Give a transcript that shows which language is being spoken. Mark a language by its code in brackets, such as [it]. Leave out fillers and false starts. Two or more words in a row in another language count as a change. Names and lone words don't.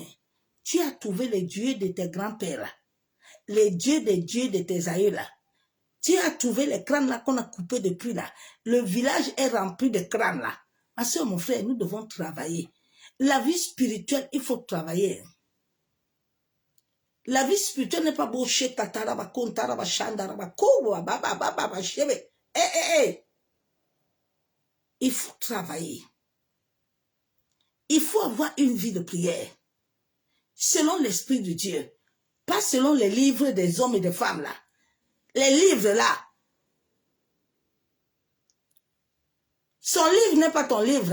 [fr] Tu as trouvé les dieux de tes grands-pères là. Les dieux des dieux de tes aïeux là. Tu as trouvé les crânes là qu'on a coupés depuis là. Le village est rempli de crânes là. Ma soeur, mon frère, nous devons travailler. La vie spirituelle, il faut travailler. La vie spirituelle n'est pas beau chez tataraba, kontaraba, chandaraba, kowa, baba, baba, chebe. Il faut travailler. Il faut avoir une vie de prière. Selon l'Esprit de Dieu. Pas selon les livres des hommes et des femmes là. Les livres là. Son livre n'est pas ton livre.